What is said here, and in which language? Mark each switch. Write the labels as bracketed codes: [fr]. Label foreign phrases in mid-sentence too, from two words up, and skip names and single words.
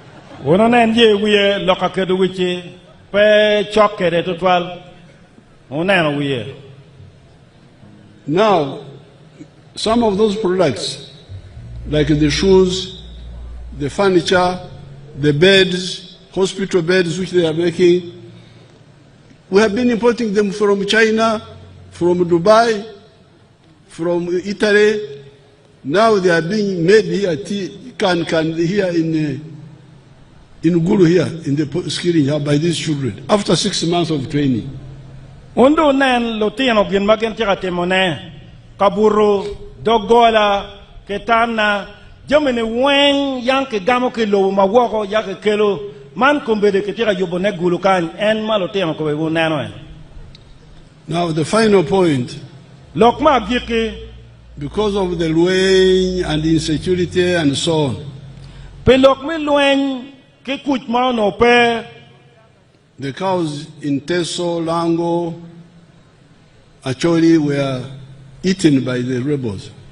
[en] Now, some of those products, like the shoes, the furniture, the beds, hospital beds which they are making, we have been importing them from China, from Dubai, from Italy. Now they are being made here, here in Gulu here, in the skilling here by these children, after 6 months of training. [ach] Undo nen lotino gin magen tira temone kaburu dogola ketana jamene wen yanke gamo ke lo mawoko yake kelo man kumbede ketira yobone Gulu kan en malotino ko be nano. [en] Now the final point, because of the Lueng and the insecurity and so on, the cows in Teso, Lango, Acholi were eaten by the rebels.